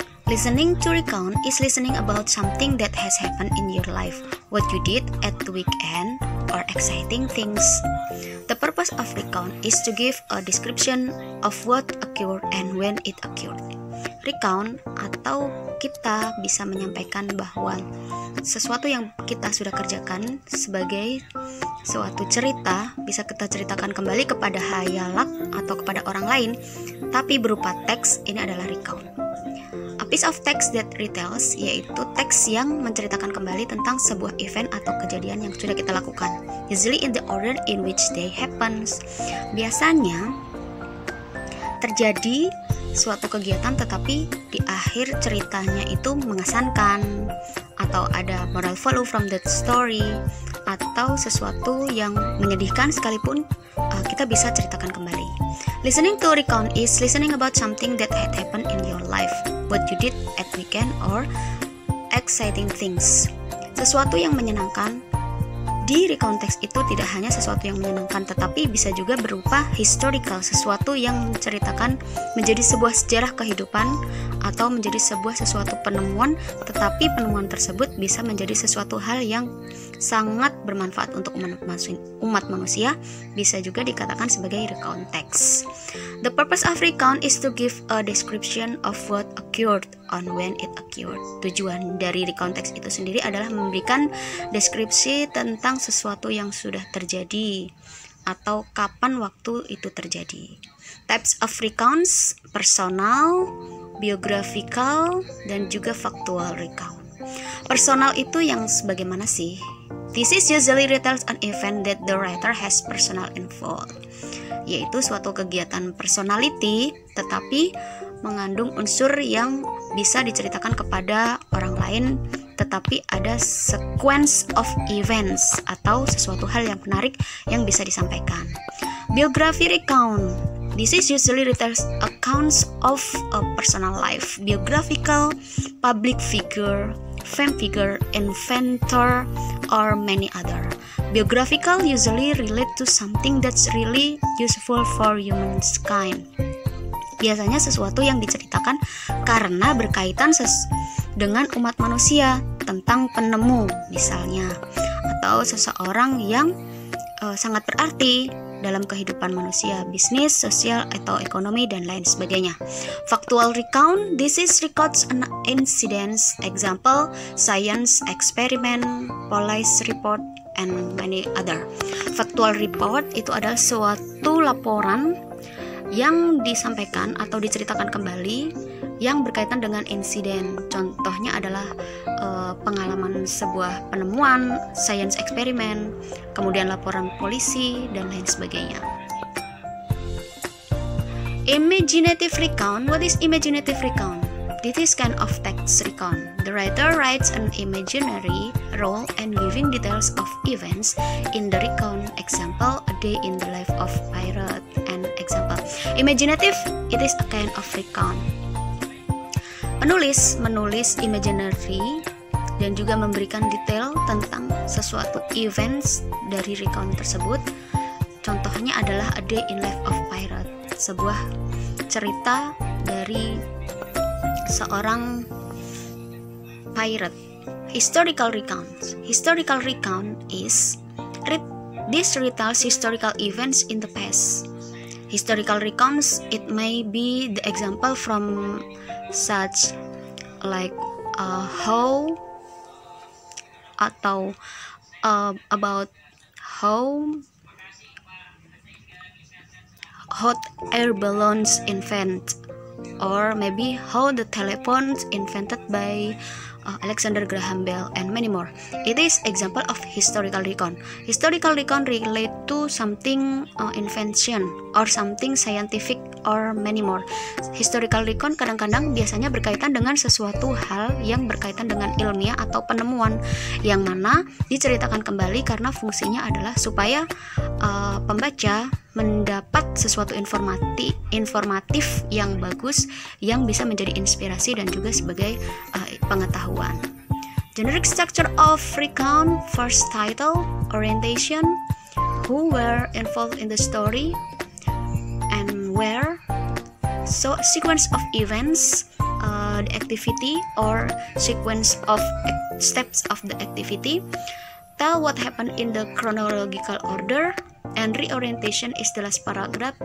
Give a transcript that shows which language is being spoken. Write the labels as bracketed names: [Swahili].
[English] Listening to recount is listening about something that has happened in your life, what you did at the weekend, or exciting things. The purpose of recount is to give a description of what occurred and when it occurred. [Indonesian] Recount atau kita bisa menyampaikan bahwa sesuatu yang kita sudah kerjakan sebagai suatu cerita bisa kita ceritakan kembali kepada hayalak atau kepada orang lain, tapi berupa teks. Ini adalah recount. [English] A piece of text that retells, [Indonesian] yaitu teks yang menceritakan kembali tentang sebuah event atau kejadian yang sudah kita lakukan, [English] usually in the order in which they happens. [Indonesian] Biasanya terjadi suatu kegiatan tetapi di akhir ceritanya itu mengesankan, atau ada [English] moral value from that story, [Indonesian] atau sesuatu yang menyedihkan sekalipun kita bisa ceritakan kembali. [English] Listening to recount is listening about something that had happened in your life, what you did at weekend, or exciting things. [Indonesian] Sesuatu yang menyenangkan. Di recount text itu tidak hanya sesuatu yang menyenangkan, tetapi bisa juga berupa historical, sesuatu yang menceritakan menjadi sebuah sejarah kehidupan atau menjadi sesuatu penemuan, tetapi penemuan tersebut bisa menjadi sesuatu hal yang sangat bermanfaat untuk umat manusia, bisa juga dikatakan sebagai recount text. [English] The purpose of recount is to give a description of what occurred on when it occurred. [Indonesian] Tujuan dari recount text itu sendiri adalah memberikan deskripsi tentang sesuatu yang sudah terjadi atau kapan waktu itu terjadi. [English] Types of recounts: personal, biographical, [Indonesian] dan juga [English] factual recount. [Indonesian] Personal itu yang sebagaimana sih? [English] This is usually retells an event that the writer has personal involved, [Indonesian] yaitu suatu kegiatan personality tetapi mengandung unsur yang bisa diceritakan kepada orang lain, tetapi ada [English] sequence of events [Indonesian] atau sesuatu hal yang menarik yang bisa disampaikan. [English] Biography recount. This is usually retells accounts of a personal life. Biographical, public figure, fame figure, inventor, or many other. Biographical usually relate to something that's really useful for humankind. [Indonesian] Biasanya sesuatu yang diceritakan karena berkaitan dengan umat manusia, tentang penemu misalnya, atau seseorang yang sangat berarti dalam kehidupan manusia, bisnis, sosial, atau ekonomi, dan lain sebagainya. [English] Factual recount, this is records an incidents, example, science experiment, police report, and many other. [Indonesian] Factual report itu adalah suatu laporan yang disampaikan atau diceritakan kembali yang berkaitan dengan insiden. Contohnya adalah pengalaman sebuah penemuan, science experiment, kemudian laporan polisi, dan lain sebagainya. [English] Imaginative recount. What is imaginative recount? This is kind of text recount. The writer writes an imaginary role and giving details of events in the recount. Example, a day in the life of pirate. And example, imaginative, it is a kind of recount. [Indonesian] Menulis imaginary dan juga memberikan detail tentang sesuatu events dari recount tersebut. Contohnya adalah A Day in Life of Pirate, sebuah cerita dari seorang pirate. [English] Historical recount. Historical recount is this retells historical events in the past. Historical recounts, it may be the example from such like how [Indonesian] atau [English] about how hot air balloons invent or maybe how the telephone invented by Alexander Graham Bell, and many more. It is example of historical recon. Historical recon relate to something invention or something scientific or many more. [Indonesian] Historical recon kadang-kadang biasanya berkaitan dengan sesuatu hal yang berkaitan dengan ilmiah atau penemuan yang mana diceritakan kembali karena fungsinya adalah supaya pembaca mendapat sesuatu informatif yang bagus yang bisa menjadi inspirasi dan juga sebagai pengetahuan. [English] Generic structure of recount: first title, orientation, who were involved in the story and where, so sequence of events, the activity or sequence of steps of the activity, tell what happened in the chronological order, and reorientation is the last paragraph.